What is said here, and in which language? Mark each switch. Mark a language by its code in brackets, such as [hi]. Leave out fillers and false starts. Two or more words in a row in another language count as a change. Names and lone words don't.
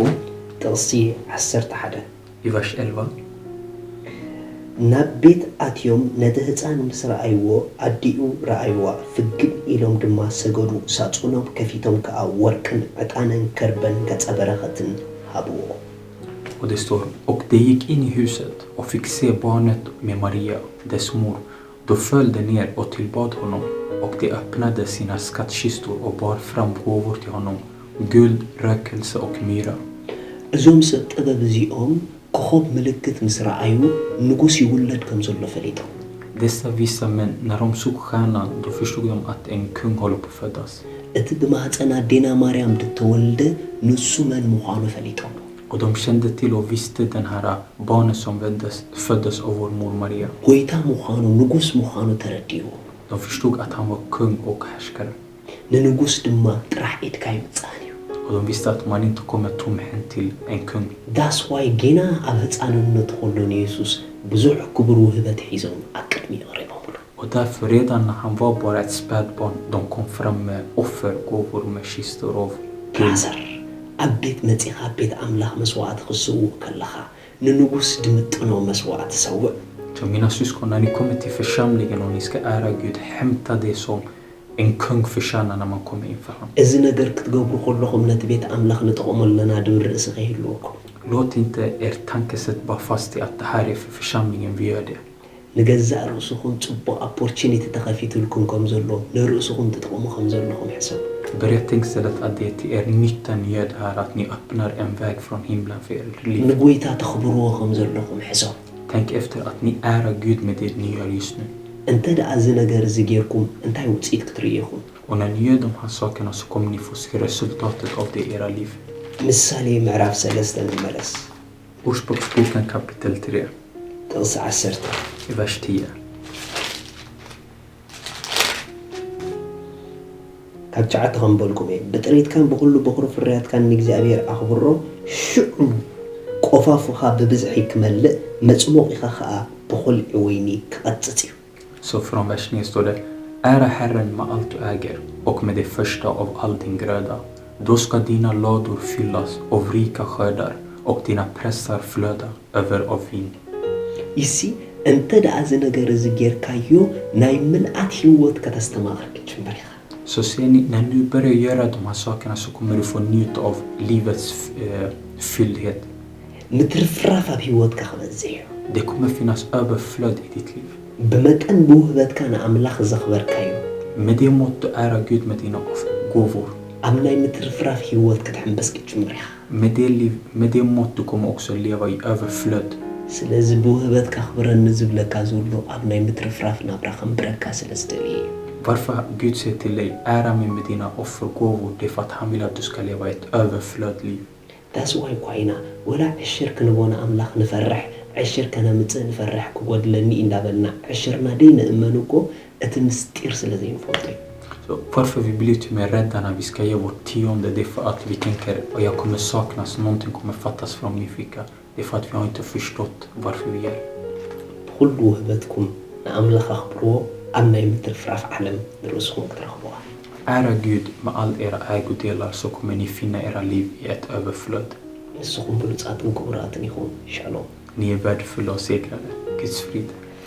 [ti] ጥቕሲ 11 [sv] i vers 11. [ti] ናብ ቤት ኣትዮም ነቲ ህፃን ምስ ረኣይዎ ኣዲኡ ረኣይዋ ፍግእ ኢሎም ድማ ሰገዱ ሳጹኖም ከፊቶም ከዓ ወርቅን ዕጣንን ከርበን ገጸ በረኸትን ሃብዎ [sv] Och det står, och de gick in i huset och fick se barnet med Maria, dess mor. Då föll de ner och tillbad honom, och de öppnade sina skattkistor och bar fram gåvor till honom, guld, rökelse och myra. [ti] እዞም ሰብ ጥበብ እዚኦም ኮኸብ ምልክት ምስ ረኣዩ ንጉስ ይውለድ ከም ዘሎ ፈሊጦም [sv] Dessa vissa män, när de såg stjärnan, då förstod de att en kung håller på att födas. [ti] እቲ ብማህፀና ዴና ማርያም ድተወልደ ንሱ መን ምዃኑ ፈሊጦም [sv] Och de kände till och visste den här barnet som föddes av vår mor Maria. [ti] ጎይታ ምዃኑ ንጉስ ምዃኑ ተረዲዩ [sv] De förstod att han var kung och härskare. [ti] ንንጉስ ድማ ጥራሕ ኢድካ ይምጻእ እዩ [sv] Och de visste att man inte kommer tomhänt till en kung. [ti] ዳስ ዋይ ጌና ኣብ ህፃንነቱ ከሎን ኢየሱስ ብዙሕ ክብሩ ውህበት ሒዞም ኣብ ቅድሚ ቀሪቦምሉ [sv] Och därför redan när han var bara ett spädbarn, de kom fram med offergåvor med kistor av guld. [ti] ላዘር ኣብ ቤት መጺኻ ቤት ኣምላኽ መስዋዕት ክስውእ ከለኻ ንንጉስ ድምጥኖ መስዋዕት ሰውእ [sv] Så mina syskon, när ni kommer till församlingen och ni ska ära Gud, hämta det som en kung förtjänar när man kommer inför honom. [ti] እዚ ነገር ክትገብሩ ከለኹም ነቲ ቤት ኣምላኽ ንጥቕመለና ድብል ርእሲ ከይህልወኩም [sv] Låt inte er tankesätt bara fast i att det här är för församlingen vi gör det. [ti] ንገዛእ ርእስኹም ጽቡቕ ኦፖርቹኒቲ ተኸፊትልኩም ከም ዘሎ ንርእስኹም ትጥቕሙ ከም ዘለኹም ሕሰብ [sv] Börja tänka istället att det är till er nytta ni gör det här, att ni öppnar en väg från himlen för er liv. [ti] ንጎይታ ተኽብርዎ ከም ዘለኹም ሕሰብ [sv] Tänk efter att ni ärar Gud med det ni gör just nu. [ti] እንተ ደኣ እዚ ነገር እዚ ጌርኩም እንታይ ውፅኢት ክትርእዩ ኢኹም [sv] Och när ni gör de här sakerna så kommer ni få se resultatet av det i era liv. [ti] ምሳሌ ምዕራፍ 3 ንመለስ [sv] Ordspråksboken kapitel 3, [ti] ጥቕሲ 10 [sv] i vers 10. [ti] ካብ ሸዓተ ከምበልኩም እየ ብጥሪትካን ብኩሉ በኩሪ ፍርያትካን ንእግዚኣብሔር ኣኽብሮ ሽዑ ቆፋፉኻ ብብዝሒ ክመልእ መፅሞቕ ኢኻ ከዓ ብኹልዒ ወይኒ ክቐፅፅ እዩ [sv] Så från vers 9 står det: Ära Herren med allt du äger och med det första av all din gröda. Då ska dina lador fyllas av rika skördar och dina pressar flöda över av vin. [ti] ይሲ እንተ ደኣ እዚ ነገር እዚ ጌርካዮ ናይ ምልኣት ህይወት ከተስተማቕር ክትጅምር ኢኻ [sv] Så ser ni, när du börjar göra de här sakerna så kommer du få njuta av livets fyllhet. [ti] ምትርፍራፍ ኣብ ህይወትካ ክበዝሕ እዩ [sv] Det kommer finnas överflöd i ditt liv. [ti] ብመጠን ብውህበትካ ንኣምላኽ ዘኽበርካዮ [sv] Med det mått du ära Gud med dina gåvor. [ti] ኣብ ናይ ምትርፍራፍ ህይወት ክትሕንበስ ክትጅምር ኢኻ [sv] Med det mått du kommer också leva i överflöd. [ti] ስለዚ ብውህበትካ ክብረኒ ዝብለካ ዘሎ ኣብ ናይ ምትርፍራፍ ናብራ ከምብረካ ስለ ዝደልየ እዩ [sv] Varför Gud säger till dig, ära mig med dina offergåvor, det är för att han vill att du ska leva ett överflöd liv. [ti] ዳስ ዋይ ኳይና ወላ ዕሽር ክንቦና ኣምላኽ ንፈርሕ ዕሽር ከነምፅእ ንፈርሕ ክጎድለኒ እንዳበልና ዕሽርና ደይ ንእመኑ እኮ እቲ ምስጢር ስለ ዘይንፈልጦ እዩ [sv] Så varför vi blir till med rädda när vi ska ge vårt tionde, det är för att vi tänker att jag kommer saknas, någonting kommer fattas från min ficka. Det är för att vi har inte förstått varför vi ger. [ti] ኩሉ ውህበትኩም ንኣምላኽ ኣኽብርዎ ኣብ ናይ ምትርፍራፍ ዓለም ንርእስኹም ክትረኽብዋ [sv] Ära Gud med all era ägodelar så kommer ni finna era liv i ett överflöd. [ti] ንስኹም ብሉፃትን ክቡራትን ኢኹም ሻሎም [sv] Ni är värdefulla och segrade. Guds frid.